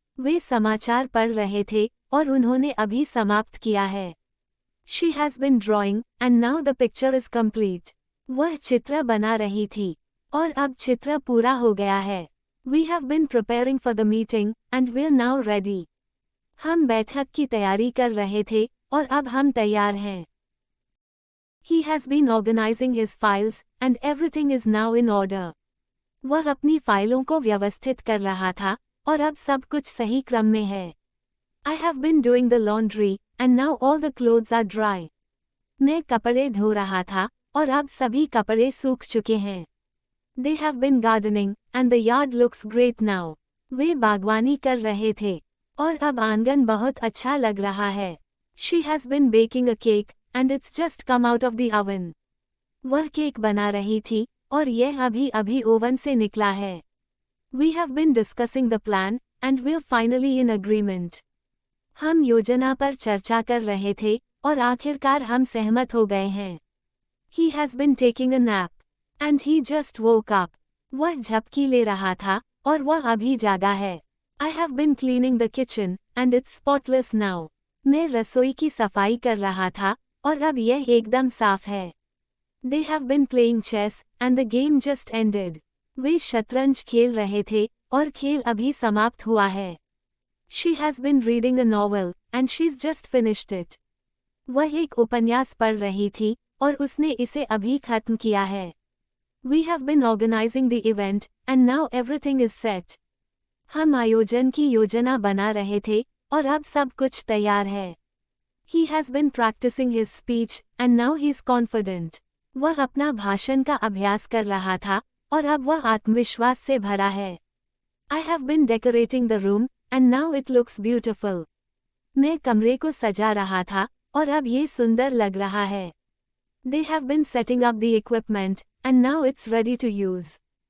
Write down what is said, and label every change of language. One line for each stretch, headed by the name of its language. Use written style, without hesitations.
Hindi: वे समाचार पढ़ रहे थे, और उन्होंने अभी समाप्त किया है।
English: She has been drawing, and now the picture is complete.
Hindi: वह चित्र बना रही थी, और अब चित्र पूरा हो गया है।
English: We have been preparing for the meeting, and we're now ready.
Hindi: हम बैठक की तैयारी कर रहे थे, और अब हम तैयार हैं।
English: He has been organizing his files, and everything is now in order.
Hindi: वह अपनी फाइलों को व्यवस्थित कर रहा था, और अब सब कुछ सही क्रम में है।
English: I have been doing the laundry, and now all the clothes are dry.
Hindi: मैं कपड़े धो रहा था, और अब सभी कपड़े सूख चुके हैं।
English: They have been gardening, and the yard looks great now.
Hindi: वे बागवानी कर रहे थे, और अब आंगन बहुत अच्छा लग रहा है।
English: She has been baking a cake, and it's just come out of the oven.
Hindi: वह केक बना रही थी, और यह अभी ओवन से निकला है।
English: We have been discussing the plan, and we're finally in agreement.
Hindi: हम योजना पर चर्चा कर रहे थे, और आखिरकार हम सहमत हो गए हैं।
English: He has been taking a nap, and he just woke up.
Hindi: वह झपकी ले रहा था, और वह अभी जागा है।
English: I have been cleaning the kitchen, and it's spotless now.
Hindi: मैं रसोई की सफाई कर रहा था, और अब यह एकदम साफ है।
English: They have been playing chess, and the game just ended.
Hindi: वे शतरंज खेल रहे थे, और खेल अभी समाप्त हुआ है।
English: She has been reading a novel, and she's just finished it.
Hindi: वह एक उपन्यास पढ़ रही थी, और उसने इसे अभी खत्म किया है।
English: We have been organizing the event, and now everything is set.
Hindi: हम आयोजन की योजना बना रहे थे, और अब सब कुछ तैयार है।
English: He has been practicing his speech, and now he's confident.
Hindi: वह अपना भाषण का अभ्यास कर रहा था, और अब वह आत्मविश्वास से भरा है।
English: I have been decorating the room, and now it looks beautiful.
Hindi: मैं कमरे को सजा रहा था, और अब ये सुंदर लग रहा है।
English: They have been setting up the equipment, and now it's ready to use.